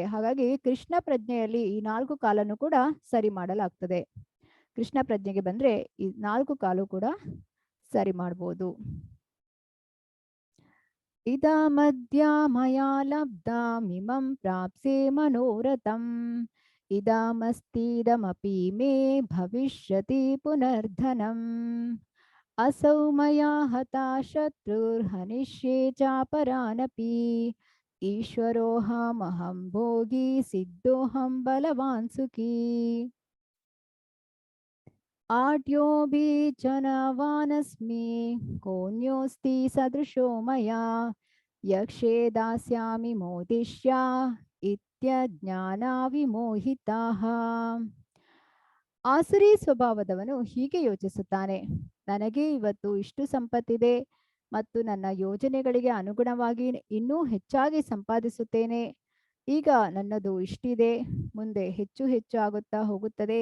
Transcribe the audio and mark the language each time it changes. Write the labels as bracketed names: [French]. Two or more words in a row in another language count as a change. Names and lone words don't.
[Kannada] ಹಾಗಾಗಿ ಕೃಷ್ಣ ಪ್ರಜ್ಞೆಯಲ್ಲಿ ಈ 4 ಕಾಲನ್ನು ಕೂಡ ಸರಿ ಮಾಡಲಾಗ್ತದೆ. ಕೃಷ್ಣ ಪ್ರಜ್ಞೆಗೆ ಬಂದ್ರೆ ಈ 4 ಕಾಲು ಕೂಡ ಸರಿ ಮಾಡ್ಬೋದು. [Sanskrit] ಇದಮದ್ಯ ಮಯಾ ಲಬ್ಧಮಿಮಂ ಪ್ರಾಪ್ಸೆ ಮನೋರಥಂ ಇದಮಸ್ತಿದಮಪಿ ಮೇ ಭವಿಷ್ಯತಿ ಪುನರ್ಧನಂ असौ मया हता शत्रुर्हनिष्ये चापरानपि ईश्वरोऽहमहं भोगी सिद्धोऽहं बलवान् सुखी. आढ्योऽभिचनवानस्मि कोऽन्योऽस्ति सदृशो मया यक्षे दास्यामि मोदिष्य ಇತ್ಯಜ್ಞಾನವಿಮೋಹಿತಾಃ. [Kannada] ಆಸುರಿ ಸ್ವಭಾವದವನು ಹೀಗೆ ಯೋಚಿಸುತ್ತಾನೆ, ನನಗೆ ಇವತ್ತು ಇಷ್ಟು ಸಂಪತ್ತಿದೆ ಮತ್ತು ನನ್ನ ಯೋಜನೆಗಳಿಗೆ ಅನುಗುಣವಾಗಿ ಇನ್ನೂ ಹೆಚ್ಚಾಗಿ ಸಂಪಾದಿಸುತ್ತೇನೆ. ಈಗ ನನ್ನದು ಇಷ್ಟಿದೆ, ಮುಂದೆ ಹೆಚ್ಚು ಹೆಚ್ಚು ಆಗುತ್ತಾ ಹೋಗುತ್ತದೆ.